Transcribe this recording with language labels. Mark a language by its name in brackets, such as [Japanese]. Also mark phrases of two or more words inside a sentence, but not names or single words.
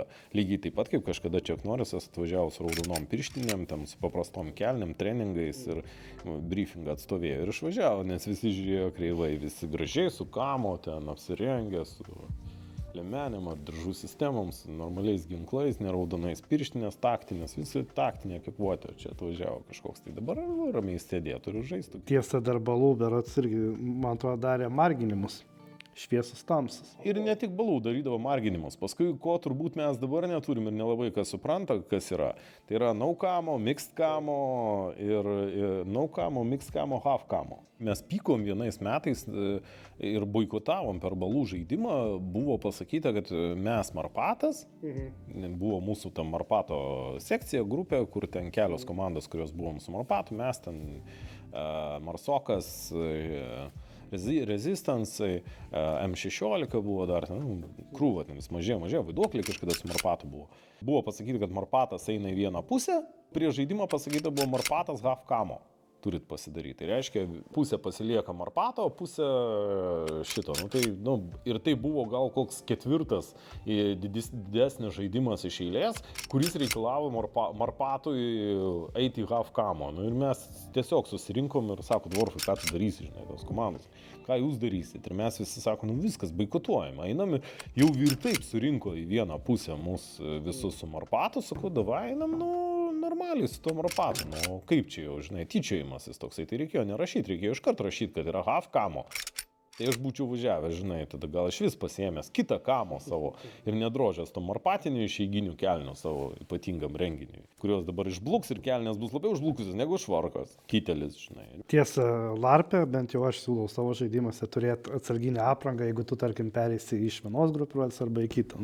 [Lithuanian] Lygiai taip pat kaip kažkada Chuck Norrisas atvažiavo su raudonom pirštinėm, tam su paprastom kelniam, treningais ir briefingą atstovėjo ir išvažiavo, nes visi žiūrėjo kreivai, visi gražiai su kamo ten apsirengę, su lemenėm, diržų sistemoms, normaliais ginklais, neraudonais pirštinės, taktinės, visi taktinė ekipuotė čia atvažiavo kažkoks. Tai dabar ramiai sėdėtų ir žaistų. Tiesa, dar balų berods irgi, man atrodo, darė marginimus. Šviesus tamsus. Ir ne tik balų darydavo marginimus. Paskui, ko turbūt mes dabar neturim ir nelabai kas supranta, kas yra. Tai yra [English] no camo, mixed camo [Lithuanian] ir [English] no camo, mixed camo, half camo. [Lithuanian] Mes pykom vienais metais ir boikotavom per balų žaidimą. Buvo pasakyta, kad mes Marpatas, buvo mūsų tam Marpato sekcija, grupė, kur ten kelios komandos, kurios buvom su Marpatu, mes ten Marsokas, Resistance, M16 buvo dar, krūva, vis mažėjo, vaiduokliai kažkada su Marpatu buvo. Buvo pasakyti, kad Marpatas eina į vieną pusę, prie žaidimo pasakyta buvo Marpatas [English] half camo. [Lithuanian] Turit pasidaryti. Tai reiškia, pusė pasilieka Marpato, o pusė šito. Ir tai buvo gal koks ketvirtas didesnis žaidimas iš eilės, kuris reikalavo Marpatui eiti į [English] half camo. [Lithuanian] Ir mes tiesiog susirinkom ir sako, Dvorfai, ką tu darysi, žinai, tos komandos. Ką jūs darysit? Ir mes visi sako, viskas, boikotuojam. Einam, jau ir taip surinko į vieną pusę mūsų visus su Marpatu, sako, davai einam, normaliai su to Marpatu. Kaip čia jau, žinai, tyčiojimasis toksai. Tai reikėjo nerašyti, reikėjo iškart rašyti, kad yra [English] half camo. [Lithuanian] Tai aš būčiau važiavęs, žinai, tada gal aš vis pasiėmęs kitą kamo savo ir nedrožęs to marpatinių išeiginių kelnių savo ypatingam renginiui, kurios dabar išbluks ir kelnės bus labiau išblukusios negu švarkas, kitelis, žinai. Tiesa, larpė, bent jau aš siūlau savo žaidimuose turėti atsarginę aprangą, jeigu tu, tarkim, pereisi iš vienos grupiuotės arba į kitą.